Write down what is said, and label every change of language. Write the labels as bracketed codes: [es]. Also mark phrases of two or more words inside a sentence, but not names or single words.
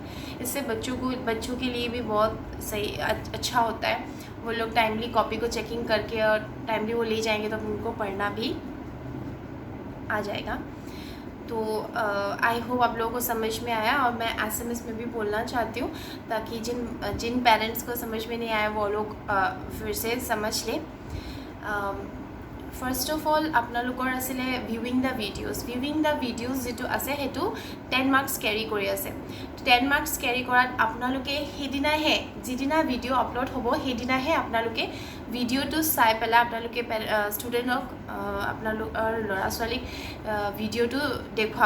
[hi] इससे बच्चों के लिए भी बहुत सही अच्छा होता है, वो लोग टाइमली कॉपी को चेकिंग करके और टाइमली वो ले जाएंगे तो उनको पढ़ना भी आ जाएगा। तो [en] I hope [hi] आप लोगों को समझ में आया, और मैं SMS में भी बोलना चाहती हूँ ताकि जिन पेरेंट्स को समझ में नहीं आया वो लोग फिर से समझ लें। [en] First of all [as] আপোনালোকৰ আছিলে [en] viewing the videos [as] যিটো আছে সেইটো 10 [en] marks carry [as] কৰি আছে। 10 [en] marks carry [as] কৰাত আপোনালোকে সেইদিনাহে যিদিনা ভিডিঅ' আপলোড হ'ব সেইদিনাহে আপোনালোকে ভিডিঅ'টো চাই পেলাই আপোনালোকে ষ্টুডেণ্টক আপোনালোকৰ ল'ৰা ছোৱালীক ভিডিঅ'টো দেখুৱাব।